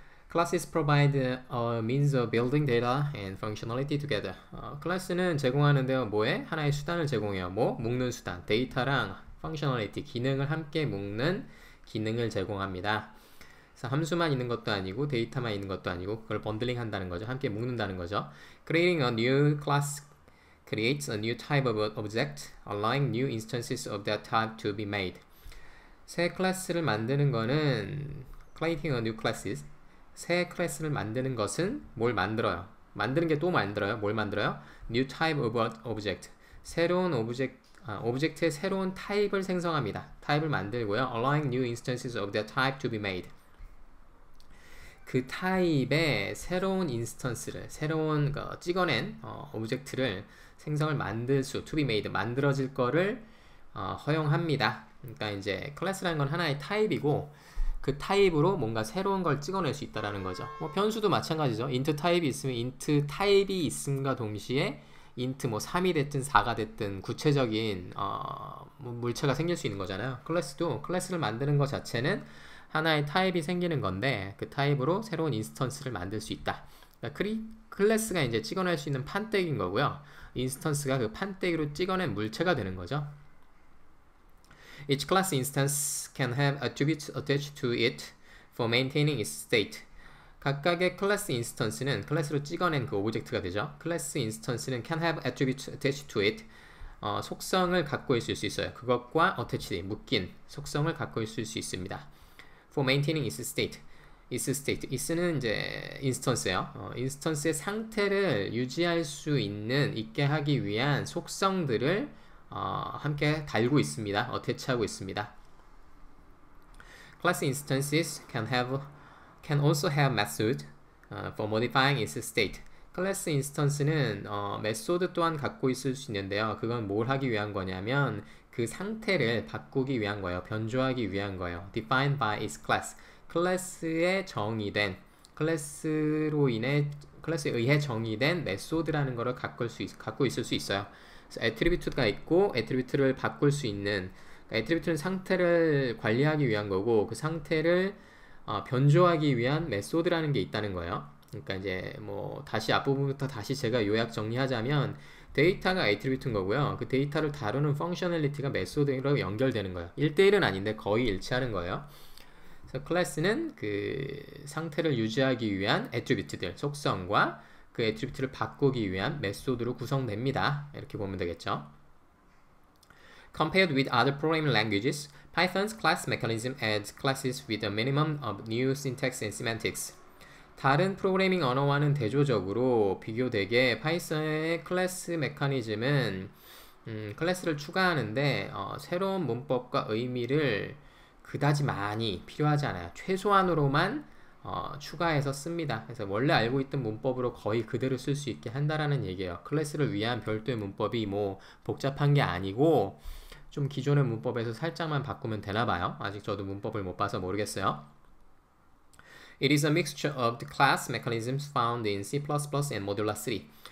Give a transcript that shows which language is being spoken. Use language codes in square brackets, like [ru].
[en] Classes provide a means of building data and functionality together. [ko] 클래스는 제공하는데요. 뭐에? 하나의 수단을 제공해요. 뭐? 묶는 수단. 데이터랑 functionality, 기능을 함께 묶는 기능을 제공합니다. 그래서 함수만 있는 것도 아니고 데이터만 있는 것도 아니고 그걸 번들링 한다는 거죠. 함께 묶는다는 거죠. [en] Creating a new class creates a new type of object, allowing new instances of that type to be made. [ko] 새 클래스를 만드는 거는 [en] creating a new classes. [ko] 새 클래스를 만드는 것은 뭘 만들어요? 만드는 게 또 만들어요? 뭘 만들어요? [en] New type of object. [ko] 새로운 오브젝트의 새로운 타입을 생성합니다. 타입을 만들고요. [en] Allowing new instances of that type to be made. [ko] 그 타입의 새로운 인스턴스를, 새로운 찍어낸 오브젝트를 생성을 만들 수, [en] to be made, [ko] 만들어질 거를 허용합니다. 그러니까 이제 클래스라는 건 하나의 타입이고 그 타입으로 뭔가 새로운 걸 찍어낼 수 있다라는 거죠. 뭐 변수도 마찬가지죠. int 타입이 있으면 int 타입이 있음과 동시에 int 뭐 3이 됐든 4가 됐든 구체적인 뭐 물체가 생길 수 있는 거잖아요. 클래스도 클래스를 만드는 것 자체는 하나의 타입이 생기는 건데 그 타입으로 새로운 인스턴스를 만들 수 있다. 그러니까 클래스가 이제 찍어낼 수 있는 판때기인 거고요. 인스턴스가 그 판때기로 찍어낸 물체가 되는 거죠. [en] Each class instance can have attributes attached to it for maintaining its state. [ko] 각각의 클래스 인스턴스는 클래스로 찍어낸 그 오브젝트가 되죠. 클래스 인스턴스는 [en] can have attributes attached to it. [ko] 속성을 갖고 있을 수 있어요. 그것과 attached, 묶인 속성을 갖고 있을 수 있습니다. [en] For maintaining its state. [ko] is는 이제 인스턴스예요. 인스턴스의 상태를 유지할 수 있게 하기 위한 속성들을 함께 달고 있습니다. 어태치하고 있습니다. [en] Class instances can have can also have method for modifying its state. [ko] 클래스 인스턴스는 메소드 또한 갖고 있을 수 있는데요. 그건 뭘 하기 위한 거냐면 그 상태를 바꾸기 위한 거예요. 변조하기 위한 거예요. [en] Defined by its class. [ko] 클래스에 정의된 클래스에 의해 정의된 메소드라는 거를 갖고 있을 수 있어요. 그래서 애트리뷰트가 있고 애트리뷰트를 바꿀 수 있는 애트리뷰트는 상태를 관리하기 위한 거고 그 상태를 변조하기 위한 메소드라는 게 있다는 거예요. 그러니까 이제 뭐 다시 앞부분부터 다시 제가 요약 정리하자면 데이터가 애트리뷰트인 거고요. 그 데이터를 다루는 펑셔널리티가 메소드로 연결되는 거예요. 1대1은 아닌데 거의 일치하는 거예요. 그래서 클래스는 그 상태를 유지하기 위한 애트리뷰트들, 속성과 그 애트리뷰트를 바꾸기 위한 메소드로 구성됩니다. 이렇게 보면 되겠죠. [en] Compared with other programming languages, Python's class mechanism adds classes with a minimum of new syntax and semantics. [ko] 다른 프로그래밍 언어와는 대조적으로 비교되게 파이썬의 클래스 메커니즘은 클래스를 추가하는데 새로운 문법과 의미를 그다지 많이 필요하지 않아요. 최소한으로만 추가해서 씁니다. 그래서 원래 알고 있던 문법으로 거의 그대로 쓸 수 있게 한다라는 얘기예요. 클래스를 위한 별도의 문법이 뭐 복잡한 게 아니고 좀 기존의 문법에서 살짝만 바꾸면 되나 봐요. 아직 저도 문법을 못 봐서 모르겠어요. [en] It is a mixture of the class mechanisms found in C++ and Modular 3.